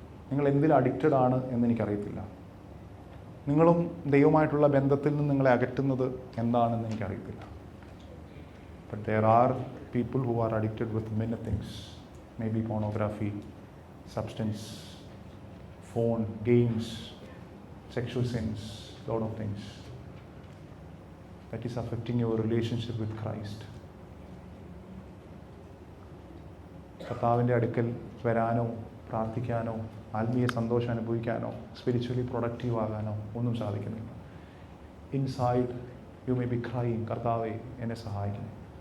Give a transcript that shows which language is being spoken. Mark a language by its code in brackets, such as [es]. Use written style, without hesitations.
[ml] നിങ്ങൾ എന്തിൽ അഡിക്റ്റഡ് ആണ് എന്ന് എനിക്കറിയത്തില്ല. നിങ്ങളും ദൈവമായിട്ടുള്ള ബന്ധത്തിൽ നിന്ന് നിങ്ങളെ അകറ്റുന്നത് എന്താണെന്ന് എനിക്കറിയത്തില്ല. [en] But there are people who are addicted with many things. May be pornography, substance, phone, games, sexual sins, lot of things. That is affecting your relationship with Christ. [ml] കർത്താവിൻ്റെ അടുക്കൽ വരാനോ പ്രാർത്ഥിക്കാനോ ആത്മീയ സന്തോഷം അനുഭവിക്കാനോ സ്പിരിച്വലി പ്രൊഡക്റ്റീവ് ആകാനോ ഒന്നും സാധിക്കുന്നില്ല. [en] inside you may be crying, [ml] കർത്താവേ എന്നെ സഹായിക്കണം.